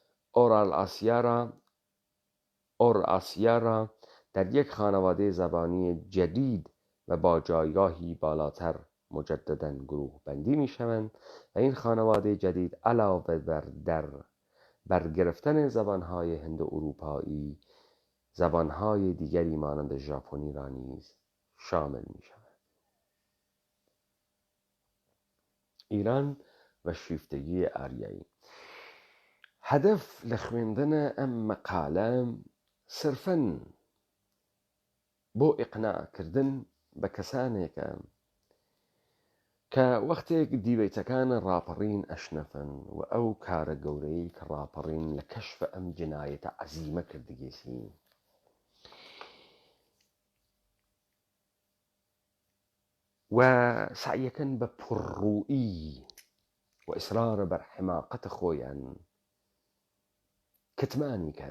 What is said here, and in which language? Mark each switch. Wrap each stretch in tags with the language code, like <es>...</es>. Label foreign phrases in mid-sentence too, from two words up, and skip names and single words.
<fa>اوراسیا را در یک خانواده زبانی جدید و با جایگاهی بالاتر مجدداً گروه بندی می‌شوند و این خانواده جدید علاوه بر برگرفتن زبان‌های هند اروپایی زبان‌های دیگری مانند ژاپنی را نیز شامل می‌شود. ایران و شیفتگی آریایی.</fa> <ckb>هدف لە خوێندنە ئەم مەقالە صرفاً بۆ ئیقناعکردن بە کەسانێکە کە وەختێک دیبەیتەکان ڕاپەڕین ئەشنەفن و ئەو کارە گەورەی کە ڕاپەڕین لە کەشف ئەم جنایەتە عەزیمە کردگێسی و سعیەکەن بە پڕڕووئی و ئیسرارە بەر حماقەتە خۆیان کتمانی کەن.</ckb>